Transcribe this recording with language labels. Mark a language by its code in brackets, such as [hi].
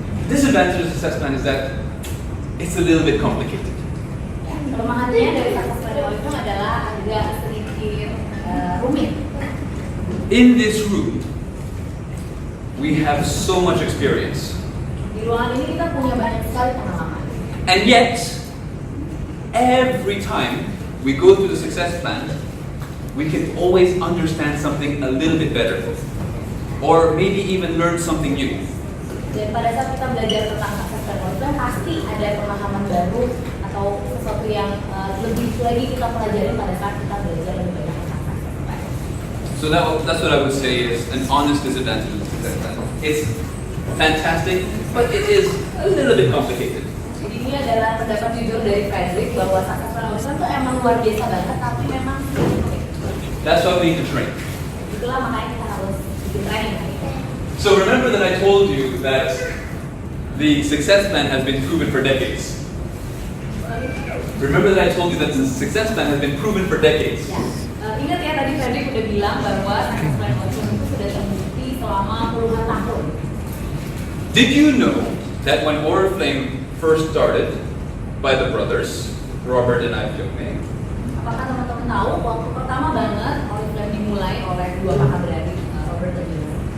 [en] Disadvantage of success plan is that it's a little bit complicated. [id] Kelemahannya dari success plan Oriflame adalah agak sedikit rumit. [en] In this room, we have so much experience. [id] Di ruangan ini kita punya banyak sekali pengalaman. [en] And yet, every time we go through the success plan, we can always understand something a little bit better. Or maybe even learn something new. [id] Dan pada saat kita belajar tentang success plan Oriflame, pasti ada pemahaman baru atau sesuatu yang lebih lagi kita pelajari pada saat kita belajar lebih banyak tentang success plan. [en] So that's what I would say is an honest disadvantage of the success plan. It's fantastic, but it is a little bit complicated. [id] Jadi ini adalah pendapat jujur dari Frederic bahwa success plan Oriflame itu emang luar biasa banget, tapi memang sulit. [en] That's why we need to train. [id] Itulah makanya kita harus bikin training. [en] So remember that I told you that the success plan has been proven for decades. Remember that I told you that the success plan has been proven for decades. [id] Ya. Ingat ya tadi Frederic udah bilang bahwa success plan Oriflame itu sudah terbukti selama puluhan tahun. [en] Did you know that when Oriflame first started by the brothers, Robert and Ayo Pakai, [id] Apakah teman-teman tahu waktu pertama banget Oriflame dimulai oleh dua kakak beradik Robert dan juga